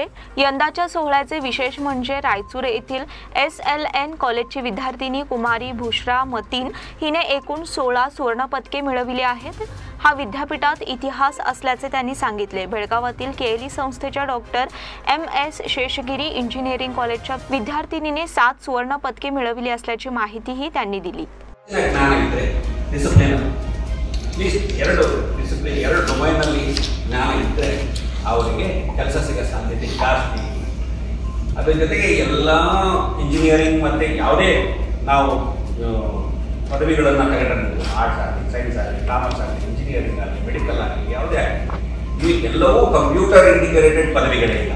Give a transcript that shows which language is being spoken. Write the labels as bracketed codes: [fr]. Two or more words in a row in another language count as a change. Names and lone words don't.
[mr] यंदाच्या सोहळ्याचे विशेष म्हणजे रायचूर येथील SLN कॉलेजची विद्यार्थिनी कुमारी भुश्रा मतीन हिने एकूण 16 सुवर्ण पदके मिळविली आहेत. हा विद्यापीठात इतिहास असल्याचे त्यांनी सांगितले. बेळगावातील KLE संस्थेच्या डॉक्टर MS शेषगिरी इंजिनिअरिंग कॉलेजच्या विद्यार्थिनीने 7 सुवर्ण पदके मिळविली असल्याची माहितीही त्यांनी दिली. [kn] ಅದರ ಜೊತೆಗೆ ಎಲ್ಲ ಇಂಜಿನಿಯರಿಂಗ್ ಮತ್ತು ಯಾವುದೇ ನಾವು ಪದವಿಗಳನ್ನು ತೆಗೆದುಕೊಂಡು ಆರ್ಟ್ಸ್ ಆಗಲಿ, ಸೈನ್ಸ್ ಆಗಲಿ, ಕಾಮರ್ಸ್ ಆಗಲಿ, ಇಂಜಿನಿಯರಿಂಗ್ ಆಗಲಿ, ಮೆಡಿಕಲ್ ಆಗಲಿ, ಯಾವುದೇ ಆಗಲಿ ಎಲ್ಲವೂ [en] computer integrated [kn] ಪದವಿಗಳಿಲ್ಲ.